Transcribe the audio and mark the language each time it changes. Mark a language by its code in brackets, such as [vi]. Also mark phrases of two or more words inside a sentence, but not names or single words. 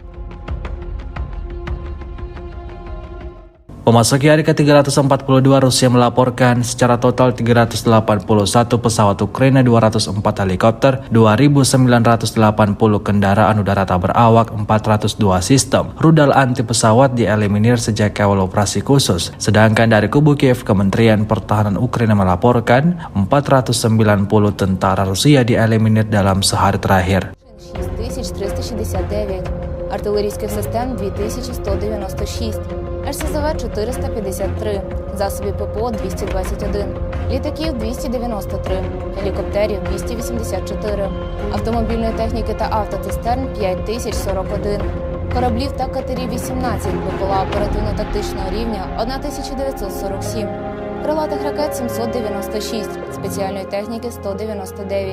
[id] Memasuki hari ke-342, Rusia melaporkan secara total 381 pesawat Ukraina, 204 helikopter, 2.980 kendaraan udara tak berawak, 402 sistem rudal anti pesawat dieliminir sejak awal operasi khusus. Sedangkan dari kubu Kiev, Kementerian Pertahanan Ukraina melaporkan 490 tentara Rusia dieliminir dalam sehari terakhir. [uk] 6369, артилерійських систем 2196, РСЗВ 453, засобів ППО 221, літаків 293, гелікоптерів 284, автомобільної техніки та автоцистерн 5041, кораблів та катерів 18, БПЛА оперативно-тактичного рівня 1947, крилатих ракет 796, спеціальної техніки 199.